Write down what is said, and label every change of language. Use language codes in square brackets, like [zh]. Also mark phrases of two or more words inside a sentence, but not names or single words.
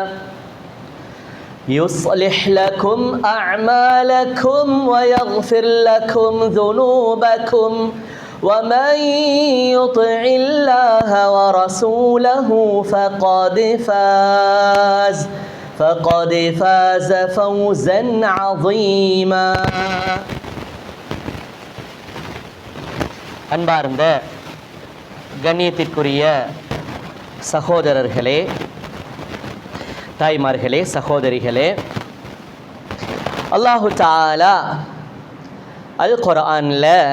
[ar] يصلح لكم أعمالكم ويغفر لكم ذنوبكم ومن يطع الله ورسوله فقد فاز فوزا عظيما. [ta] அன்பார்ந்த கண்ணியத்திற்குரிய சகோதரர்களே, தாய்மார்களே, சகோதரிகளே, அல்லாஹு தஆலா அல் குர்ஆன்ல